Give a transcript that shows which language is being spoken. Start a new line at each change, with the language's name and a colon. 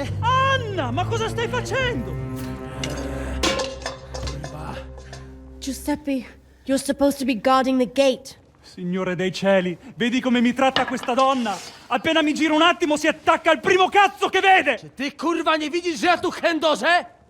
Italian: Anna, ma cosa stai facendo?
English: Giuseppe, you're supposed to be guarding the gate.
Italian: Signore dei cieli, vedi come mi tratta questa donna? Appena mi giro un attimo si attacca al primo cazzo che vede!
Polish: Czy ty kurwa nie widzisz, że ja tu chędożę?